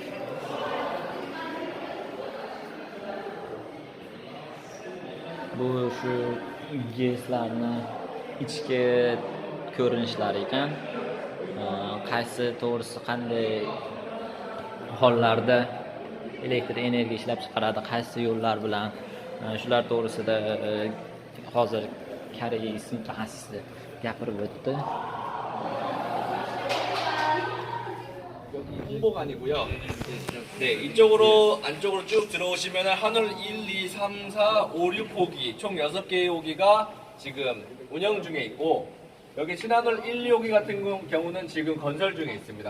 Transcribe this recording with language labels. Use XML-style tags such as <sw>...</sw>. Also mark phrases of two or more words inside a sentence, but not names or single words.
<uz>Bu shu GESlarni ichki ko'rinishlari ekan. Qaysi to'g'risi qanday hollarda elektr energiya ishlab chiqaradi, qaysi yo'llar bilan, shular to'g'risida hozir koreys mutaxassisi gapirib o'tdi.</uz> <ko>홍보가 아니고요. 네, 이쪽으로 안쪽으로 쭉 들어오시면 하늘 1, 2, 3, 4, 5, 6호기 총 6개의 호기가 지금 운영 중에 있고, 여기 신한울 1, 2호기 같은 경우는 지금 건설 중에 있습니다.</ko>